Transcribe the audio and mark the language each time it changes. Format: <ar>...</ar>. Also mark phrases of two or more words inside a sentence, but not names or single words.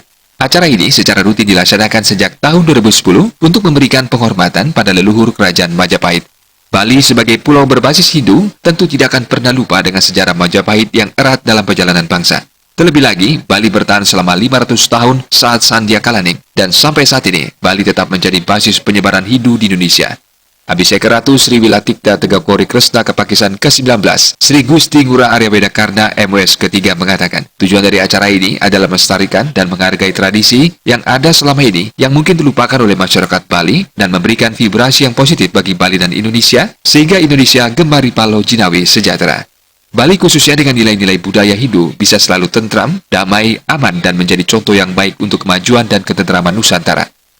<id>Acara ini secara rutin dilaksanakan sejak tahun 2010 untuk memberikan penghormatan pada leluhur Kerajaan Majapahit. Bali sebagai pulau berbasis Hindu tentu tidak akan pernah lupa dengan sejarah Majapahit yang erat dalam perjalanan bangsa. Terlebih lagi, Bali bertahan selama 500 tahun saat Sandhya Kalaning, dan sampai saat ini, Bali tetap menjadi basis penyebaran Hindu di Indonesia. Abhiseka Ratu Sri Wilatikta Tegeh Kori Kresna Kepakisan ke-19, Sri Gusti Ngurah Arya Wedakarda MWS ketiga mengatakan, tujuan dari acara ini adalah melestarikan dan menghargai tradisi yang ada selama ini yang mungkin terlupakan oleh masyarakat Bali dan memberikan vibrasi yang positif bagi Bali dan Indonesia, sehingga Indonesia gemari Palo Jinawi sejahtera. Bali khususnya dengan nilai-nilai budaya Hindu bisa selalu tentram, damai, aman, dan menjadi contoh yang baik untuk kemajuan dan ketentraman Nusantara.</id>